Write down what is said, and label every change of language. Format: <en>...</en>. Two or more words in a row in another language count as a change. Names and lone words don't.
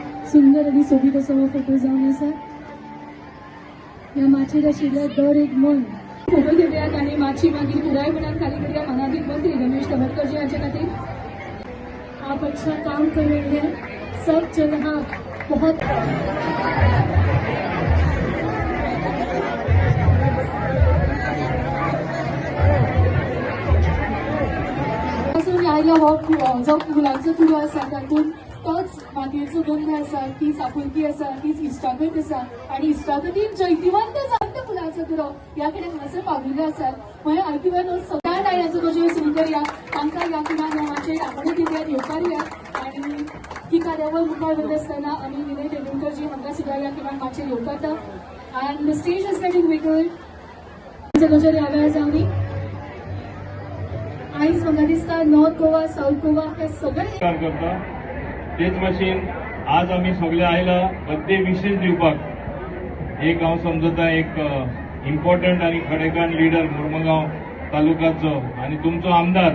<kok>सुंदर आणि सोबीत असो हो फोटो जावन आसा. ह्या माचयेर आशिल्ले दर एक मन फोटो घेवयात आनी माची मागीर पुरायपणान खाली करूया. मनाधीन मंत्री रमेश तवडकरजी हाचे खातीर.</kok> <hi>आप अच्छा काम कर रहे हैं, सब चल रहा बहुत.</hi> <kok>आयला हो जो फुलांचो तुरो आसा तातूंत तोच मातयेचो गंध आसा, तीच आपुलकी आसा, तीच इश्टागत आसा आनी इश्टागतीन जैतिवंत जाता फुलांचो तुरो ह्या कडेन हांगासर पाविल्ले आसात. म्हळ्यार आयकिवान सगळ्या दायऱ्याचो गजो सुरू करुया. तांकां ह्या किमान माचयेर आपण दिव्यात येवकारुया आनी ही कार्यावळ मुखार व्हरता आसतना आमी विनय तेंडुलकरजी हांकां सुद्दां ह्या किमान माचयेर येवकारता.</kok> <en>and the stage is getting bigger.</en> <kok>गजो ह्या जावनी आयज म्हाका दिसता नॉर्थ गोवा साऊथ गोवा हे सगळे करता. तेच भाशेन आज आमी सगळे आयला बड्डे विशेष दिवपाक. एक हांव समजता एक इम्पॉर्टंट आनी खडेकान लिडर मुर्मगांव तालुक्याचो आनी तुमचो आमदार.</kok>